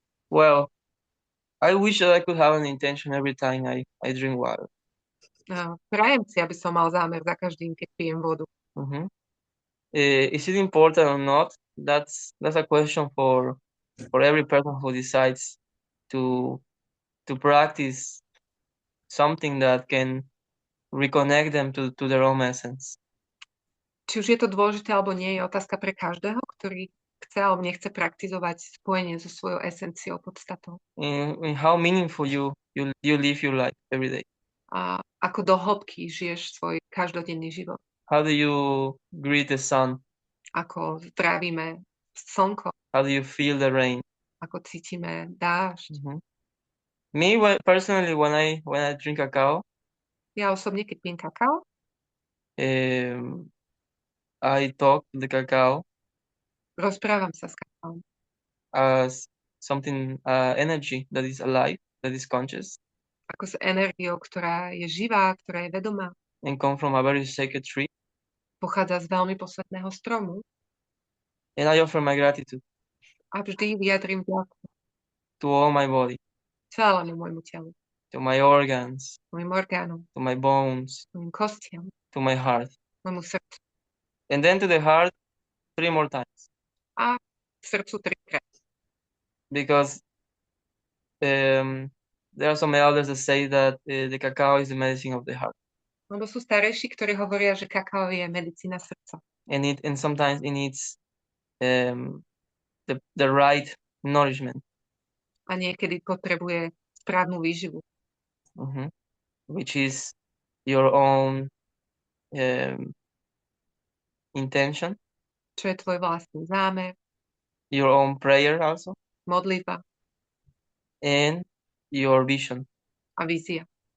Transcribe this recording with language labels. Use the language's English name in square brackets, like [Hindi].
[English] Well, I wish that I could have an intention every time I drink water. [Slovak] Prajem si, aby som mal zámer za každým, keď pijem vodu. [English] Is it important or not? That's a question for every person who decides to practice something that can reconnect them to their own essence. [Slovak] Či už je to dôležité alebo nie, je otázka pre každého, ktorý chce alebo nechce praktizovať spojenie so svojou esenciou, podstatou. [English] In how meaningful you live your life every day. [Slovak] A ako do hĺbky žiješ svoj každodenný život. [English] How do you greet the sun? [Slovak] Ako zdravíme slnko. [English] How do you feel the rain? [Slovak] Ako cítime dážď. [English] Me, personally, when I drink cacao, [Slovak] ja osobne, keď pijem kakao, [English] I talk to the cacao [Slovak] rozprávam sa s kakaom [English] as something energy that is alive, that is conscious, [Slovak] ako s energiou, ktorá je živá, ktorá je vedomá, [English] and come from a very sacred tree. [Slovak] Pochádza z veľmi posvetného stromu. [English] And I offer my gratitude [Slovak] a vždy vyjadrím vďaku [English] to all my body, [Slovak] celému môjmu telu, [English] to my organs, [Slovak] mojim orgánom, [English] to my bones, [Slovak] mojim kostiam, [English] to my heart. [Slovak] môjmu srdcu. [English] And then to the heart 3 more times. [Slovak] A srdcu 3-krát. [English] Because there are some elders that say that the cacao is the medicine of the heart. [Slovak] Lebo sú starejší, ktorí hovoria, že kakao je medicína srdca. [English] And sometimes it needs the right nourishment. [Slovak] A niekedy potrebuje správnu výživu. [English] Which is your own intention. [Slovak] Čo je tvoj vlastný zámer. [English] Your own prayer also. [Slovak] Modlitba. [English] And your vision. [Slovak] A vízia.